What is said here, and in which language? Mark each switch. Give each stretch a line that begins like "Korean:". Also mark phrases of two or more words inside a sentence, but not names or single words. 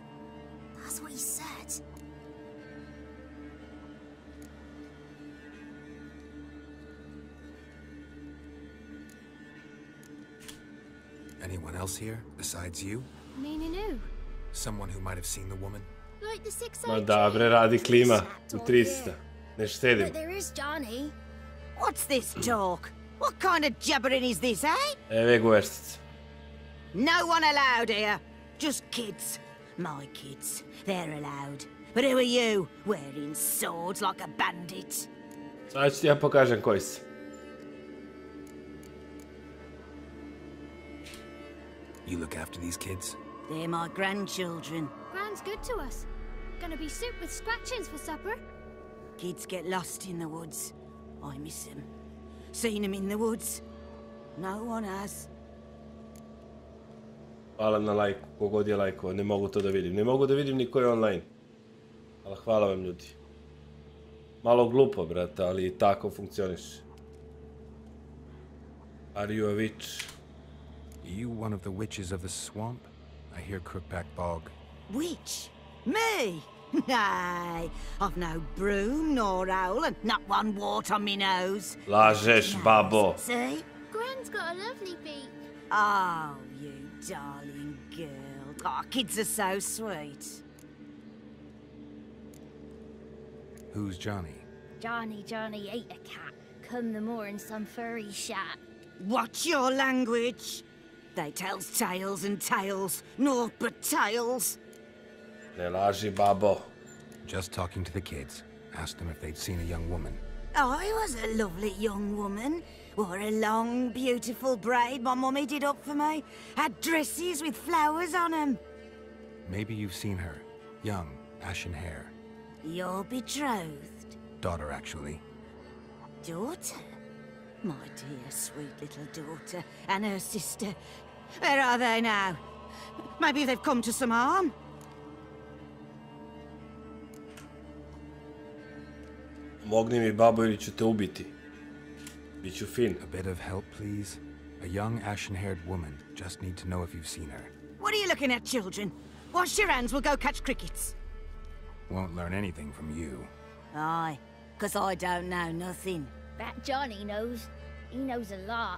English: That's what he said. Anyone else here, besides you? Meaning who? Someone who might have seen the woman? Like the
Serbian: Ma da, bre, radi klima u 300. Ne štedim.
English: But there is Johnny. What's this talk? What kind of jabbering is this, eh?
Serbian: Evo go veštice.
English: No one allowed here. Just kids. My kids. They're allowed. But who are you? Wearing swords like a bandit.
Serbian: Sad ću ti ja pokažem koji si.
English: You look after these kids? They're my grandchildren. Gran's good to us. Gonna be soup with scratchings for supper. Kids get lost in the woods. I miss them. Seen them in the woods. No one has.
Serbian: Hvala na lajku, kogod je lajkova, ne mogu to da vidim. Ne mogu da vidim ni ko je online. Ali hvala vam ljudi. Malo glupo, brate, ali i tako funkcioniš.
English: Are you a witch? You one of the witches of the swamp? I hear Crookback Bog. Witch? Me? Nay, I've no broom nor owl and not one wart on me nose.
Serbian: Lažeš, babo.
English: See? Gran's got a lovely beak. Oh, you darling girl. Oh, kids are so sweet. Who's Johnny? Johnny ate a cat. Come the moor in some furry shat. Watch your language. They tells tales and tales, naught but tales.
Serbian: Ne laži, babo.
English: Just talking to the kids. Asked them if they'd seen a young woman. I was a lovely young woman. Wore a long, beautiful braid my mummy did up for me. Had dresses with flowers on them. Maybe you've seen her. Young, ashen hair. Your betrothed? Daughter, actually. Daughter? My dear, sweet little daughter and her sister. Where are they now? Maybe they've come to some harm?
Serbian: Mogni mi, babo, ili ću te ubiti. Biću fin.
English: A bit of help, please? A young, ashen-haired woman. Just need to know if you've seen her. What are you looking at, children? Wash your hands, we'll go catch crickets. Won't learn anything from you. Aye, 'cause I don't know nothing. That Johnny knows. He knows a lot.